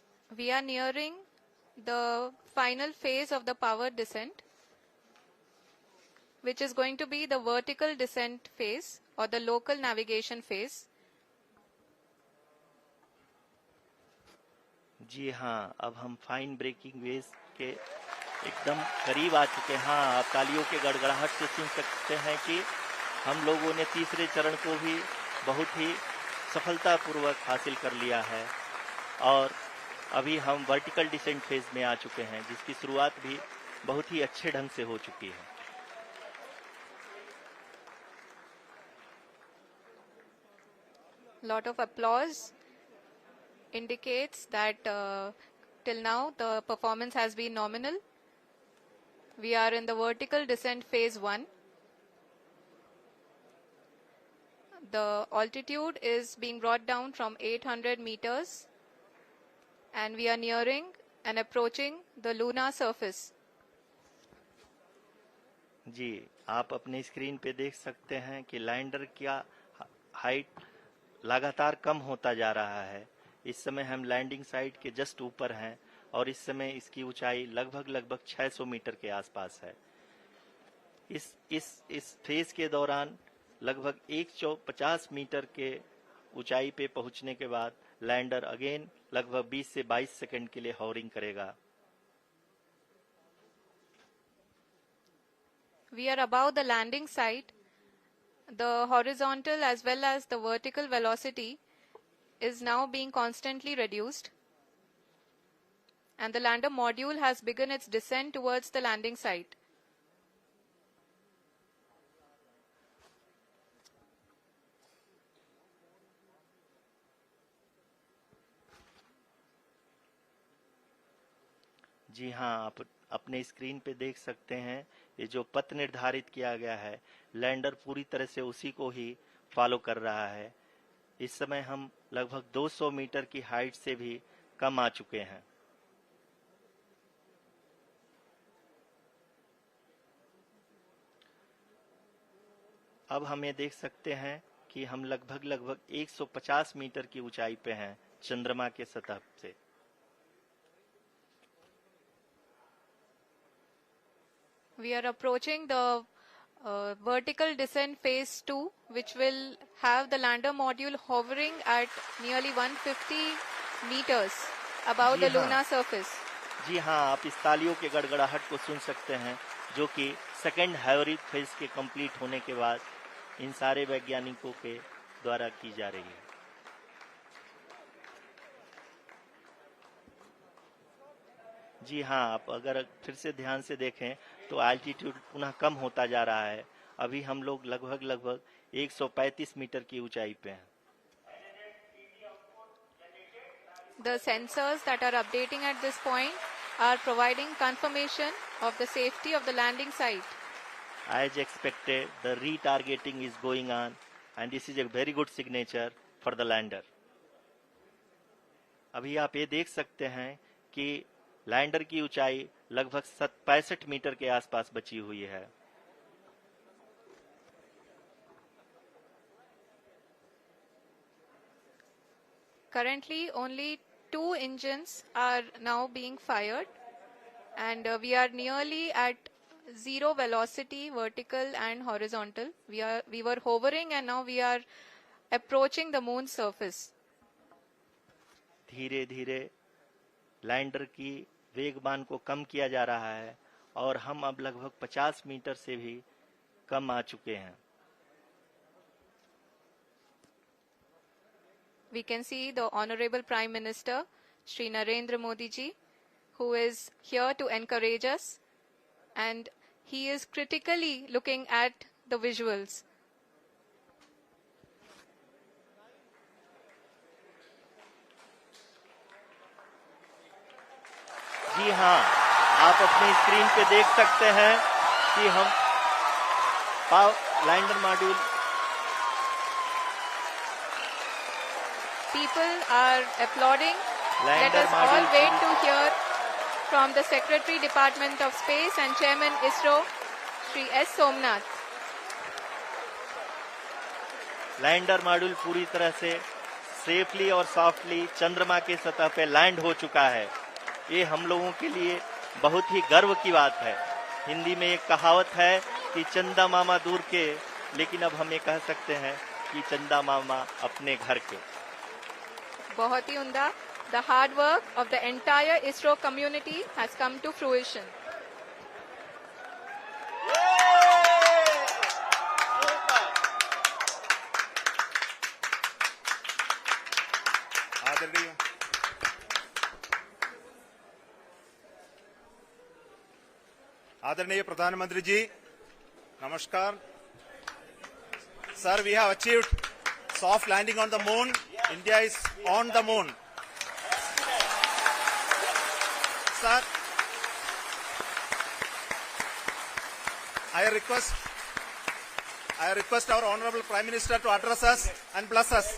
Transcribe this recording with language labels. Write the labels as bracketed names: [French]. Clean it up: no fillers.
[English] We are nearing the final phase of the power descent, which is going to be the vertical descent phase or the local navigation phase. [Hindi] जी हाँ, अब हम fine breaking veg के एकदम करीब आ चुके हैं। हाँ, आप तालियों के गड़गड़ाहट से सुन सकते हैं कि हम लोगों ने तीसरे चरण को भी बहुत ही सफलतापूर्वक हासिल कर लिया है और अभी हम वर्टिकल डिसेंट फेज में आ चुके हैं, जिसकी शुरुआत भी बहुत ही अच्छे ढंग से हो चुकी है। [English] Lot of applause indicates that till now the performance has been nominal. We are in the vertical descent phase 1. The altitude is being brought down from 800 meters and we are nearing and approaching the lunar surface. [Hindi] जी, आप अपने screen पे देख सकते हैं कि lander का height लगातार कम होता जा रहा है। इस समय हम लैंडिंग साइट के जस्ट ऊपर हैं और इस समय इसकी ऊंचाई लगभग 600 मीटर के आसपास है। इस फेज के दौरान लगभग 150 मीटर के ऊंचाई पे पहुंचने के बाद लैंडर अगेन लगभग 20 से 22 सेकंड के लिए हॉवरिंग करेगा। [English] We are above the landing site. The horizontal as well as the vertical velocity is now being constantly reduced. And the lander module has begun its descent towards the landing site. [Hindi] जी हाँ, आप अपने screen पे देख सकते हैं ये जो पथ निर्धारित किया गया है, लैंडर पूरी तरह से उसी को ही फॉलो कर रहा है। इस समय हम लगभग 200 मीटर की हाइट से भी कम आ चुके हैं। अब हम ये देख सकते हैं कि हम लगभग 150 मीटर की ऊंचाई पे हैं चंद्रमा के सतह से। [English] We are approaching the vertical descent phase 2, which will have the lander module hovering at nearly 150 meters above the lunar surface. [Hindi] जी हाँ, आप इस तालियों के गड़गड़ाहट को सुन सकते हैं जो कि सेकेंड हैवरिक फेज के कंप्लीट होने के बाद इन सारे वैज्ञानिकों के द्वारा की जा रही है। जी हाँ, आप अगर फिर से ध्यान से देखें तो एल्टीट्यूड पुनः कम होता जा रहा है। अभी हम लोग लगभग 135 मीटर की ऊंचाई पे हैं। [English] The sensors that are updating at this point are providing confirmation of the safety of the landing site. As expected, the retargeting is going on and this is a very good signature for the lander. [Hindi] अभी आप ये देख सकते हैं कि lander की ऊंचाई लगभग 65 मीटर के आसपास बची हुई है। [English] Currently, only 2 engines are now being fired, and we are nearly at zero velocity, vertical and horizontal. We were hovering, and now we are approaching the moon's surface. [Hindi] धीरे धीरे लैंडर की वेगमान को कम किया जा रहा है और हम अब लगभग 50 मीटर से भी कम आ चुके हैं। [English] We can see the Honorable Prime Minister, Shri Narendra Modi ji, who is here to encourage us, and he is critically looking at the visuals. [Hindi] जी हाँ, आप अपनी स्क्रीन पे देख सकते हैं कि हम lander module [English] People are applauding. Let us all wait to hear from the Secretary Department of Space and Chairman ISRO, Shri S. Somnath. [Hindi] Lander module पूरी तरह से सेफली और सॉफ्टली चंद्रमा के सतह पे लैंड हो चुका है। ये हम लोगों के लिए बहुत ही गर्व की बात है। हिंदी में एक कहावत है कि चंदा मामा दूर के, लेकिन अब हम ये कह सकते हैं कि चंदा मामा अपने घर के। बहुत ही उम्दा। [English] The hard work of the entire ISRO community has come to fruition. [Hindi] आदरणीय प्रधानमंत्री जी, नमस्कार। [English] Sir, we have achieved soft landing on the moon. India is on the moon. Sir, I request our Honorable Prime Minister to address us and bless us.